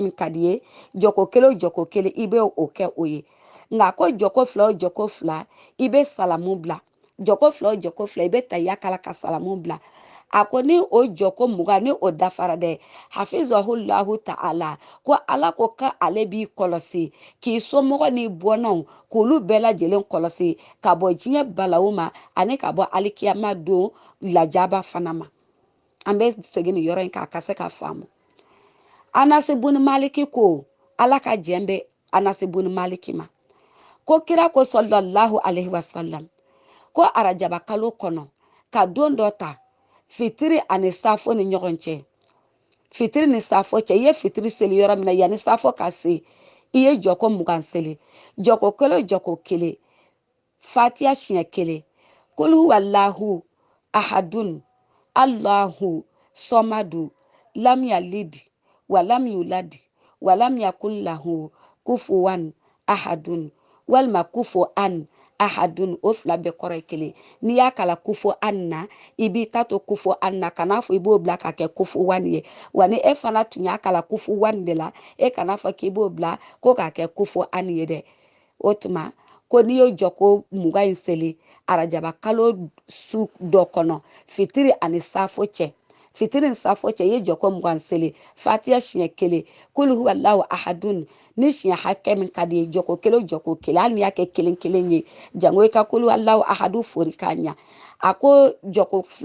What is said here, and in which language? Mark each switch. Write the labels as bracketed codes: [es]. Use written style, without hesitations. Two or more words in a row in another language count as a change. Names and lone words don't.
[bm] min ka di ye jɔkɔ kelen i bɛ o kɛ o ye nka ko jɔkɔ 2 i bɛ salamu bila jɔkɔ 2 i bɛ tayya kala ka salamu bila a ko ni o jɔkɔ 20 ni o dafara dɛ [ar] حفظه الله تعالى [bm] ko ala ko ka ale b'i kɔlɔsi k'i somɔgɔ ni bɔnnaw k'olu bɛɛ lajɛlen kɔlɔsi ka bɔ diɲɛ balawu ma ani ka bɔ alikiyama don lajaba fana ma an bɛ segin nin yɔrɔ in kan a ka se ka faamu Anasi bun Maliki ko ala ka jɛn bɛ Anasi bun Maliki ma ko kira ko [ar] صلى الله عليه وسلم [bm] ko arajaba kalo kɔnɔ ka don dɔ ta fitiri ani safo ni ɲɔgɔn cɛ fitiri ni safo cɛ i ye fitiri seli yɔrɔ min na yanni safo ka se i ye jɔkɔ 20 seli jɔkɔ kelen fatiha siɲɛ 1 [ar] قل هو الله أحد الله الصمد لم يلد ولم يولد ولم يكن له كفوا أحد ولما كفوا أحد walima kufuwan ahadun [bm] o 2 bɛɛ kɔrɔ ye 1 n'i y'a kala kufuwan na i b'i ta to kufuwan na kana fɔ i b'o bila ka kɛ kufuwan ye wa ni e fana tun y'a kala kufuwan de la e kana fɔ k'i b'o bila ko k'a kɛ kufuwan ye dɛ o tuma ko n'i ye jɔkɔ 20 in seli arajaba kalo su dɔ kɔnɔ fitiri ani safo cɛ fitiri ni safo cɛ i ye jɔkɔ 20 seli fatiha siɲɛ 1 [ar] قل هو الله أحد [bm] ni siɲɛ hakɛ min ka di ye jɔkɔ kelen hali n'i y'a kɛ 1 ye jango i ka [ar] قل هو الله أحد [bm] fori k'a ɲa a ko jɔkɔ